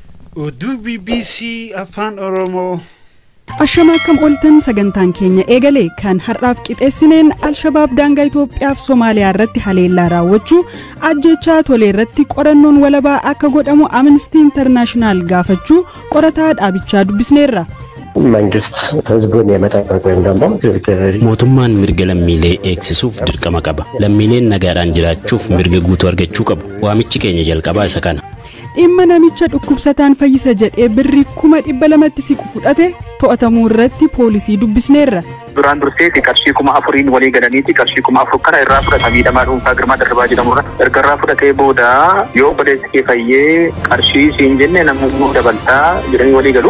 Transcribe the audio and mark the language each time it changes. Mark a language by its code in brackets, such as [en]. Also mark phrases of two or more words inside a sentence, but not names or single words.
[om] Oduu BBC Afaan Oromoo. Ashama akkam oltan sagantaan keenya eegale kan har'aaf qixeessineen Al-Shabaab daangaa Itoophiyaa fi Soomaaliyaa irratti haleellaa raawwachuu ajjechaa tolee irratti qorannoon walabaa akka godhamu Amnesty International gaafachuu qorataa dhaabichaa dubbisneerra. [am] መንግስት ህዝቡን የመጠበቅ ወይም ደግሞ [om] mootummaan mirga lammiilee eegsisuuf dirqama qaba. Lammiileen nagaadhaan jiraachuuf mirga guutuu argachuu qabu. Waamichi keenya jalqabaa isa kana. Dhimma namicha dhukkubsataan fayyisa jedhee birrii 200 siqu fudhate to'atamuu irratti poolisii dubbisneerra. duraan dursee qarshii 4,000 walii galaniiti qarshii 4,000 kana irraa fudhatamii dhamaa dhuunfaa Girmaa Darbaa jedhamurra erga irraa fudhatee booda yoo odeessi kee fayyee qarshii siin jenne namummoo dabaltaa jedhanii walii galu.